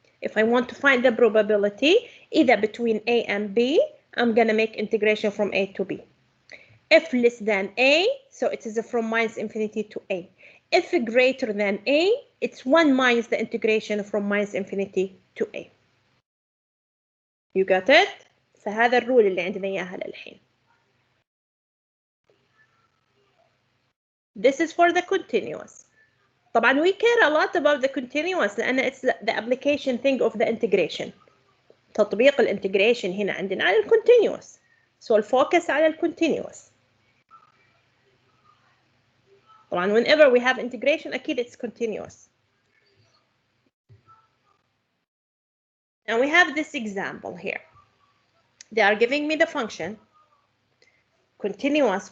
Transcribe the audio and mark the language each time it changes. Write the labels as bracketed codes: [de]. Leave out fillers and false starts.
[en] If I want to find the probability, either between a and b, I'm gonna make integration from a to b. If less than a, so it is from minus infinity to a. If greater than a, it's 1 minus the integration from minus infinity to a. You got it? [ar] فهذا الرول اللي عندنا إياها للحين. [en] This is for the continuous. [ar] طبعا [en] we care a lot about the continuous [ar] لأن [en] it's the application thing of the integration. [ar] تطبيق الانتجريشن هنا عندنا على الكونتينيوس. So الفوكس على الكونتينيوس. طبعا [en] whenever we have integration [ar] أكيد [en] it's continuous. And we have this example here. They are giving me the function continuous.